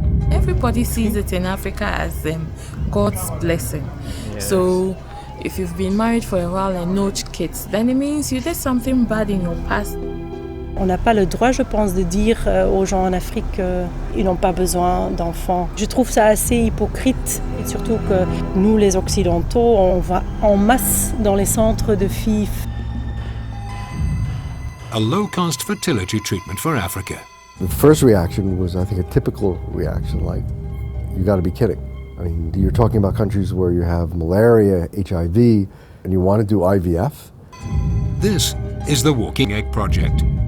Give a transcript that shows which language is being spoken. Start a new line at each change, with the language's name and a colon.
English: everybody sees it in Africa as God's blessing. Yes. So if you've been married for a while and no kids, then it means you did something bad in your past.
French: On n'a pas le droit, je pense, de dire aux gens en Afrique qu'ils n'ont pas besoin d'enfants. Je trouve ça assez hypocrite, et surtout que nous, les Occidentaux, on va en masse dans les centres de filles.
English: A low-cost fertility treatment for Africa. The first reaction was, I think, a typical reaction, like, you got to be kidding. I mean, you're talking about countries where you have malaria, HIV, and you want to do IVF? This is the Walking Egg Project.